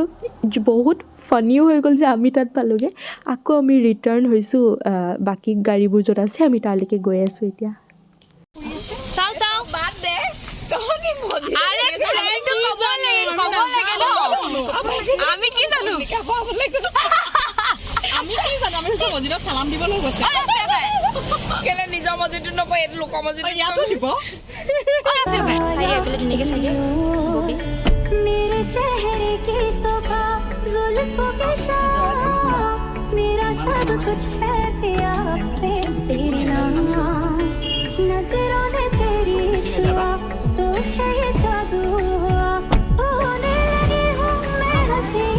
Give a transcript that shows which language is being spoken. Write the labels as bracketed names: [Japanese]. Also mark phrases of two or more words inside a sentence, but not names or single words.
[Assamese] বহুত ফানিও হৈ গ'ল যে আমি তাত পালোঁগৈ আকৌ আমি ৰিটাৰ্ণ হৈছোঁ বাকী গাড়ীবোৰ য'ত আছে আমি তালৈকে গৈ আছোঁ এতিয়া চাও চাও বাদ দে তহঁতি মছজিদ আৰে প্লেনটো ক'ব লাগে ন আমি কি জানো আমি কি জানো আমি মছজিদত সালাম দিবলৈ গৈছে কেলে নিজৰ মছজিদটো নকয় এইটো লোকৰ মছজিদ ইয়াতো দিব [Hindi] मेरे चेहरे की सुबह जुल्फों के शाम मेरा सब कुछ है पिया आपसे तेरी नाम नजरों ने तेरी छुआ तो है ये जादू हुआ होने लगी हूँ मैं हंसी